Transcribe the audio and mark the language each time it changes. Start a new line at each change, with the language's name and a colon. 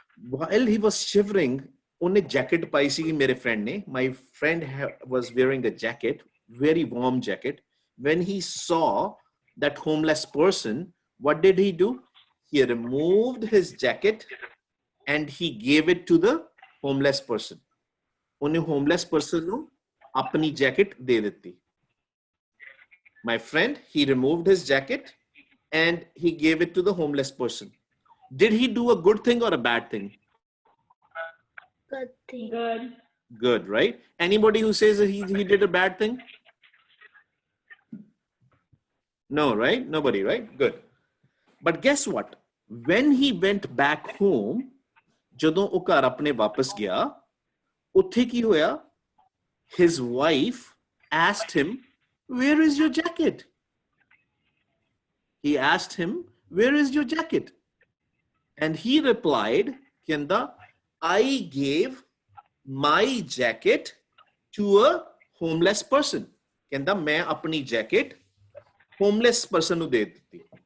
English: While he was shivering,
Punjabi: ਉਹਨੇ jacket ਪਾਈ ਸੀ ਮੇਰੇ friend ਨੇ.
English: My friend was wearing a jacket, very warm jacket. When he saw that homeless person, what did he do? He removed his jacket and he gave it to the homeless person.
Punjabi: ਉਹਨੇ homeless person ਨੂੰ ਆਪਣੀ jacket ਦੇ ਦਿੱਤੀ.
English: My friend, he removed his jacket and he gave it to the homeless person. Did he do a good thing or a bad thing? Good thing. Good. Good, right? Anybody who says that he did a bad thing? No, right? Nobody, right? Good. But guess what? When he went back home,
Punjabi: ਜਦੋਂ ਉਹ ਘਰ ਆਪਣੇ ਵਾਪਸ ਗਿਆ, ਉੱਥੇ ਕੀ ਹੋਇਆ?
English: His wife asked him, where is your jacket? He asked him, where is your jacket? And he replied, ਕਹਿੰਦਾ, I gave my jacket to a homeless person.
Punjabi: ਕਹਿੰਦਾ ਮੈਂ ਆਪਣੀ jacket homeless person ਨੂੰ ਦੇ ਦਿੱਤੀ.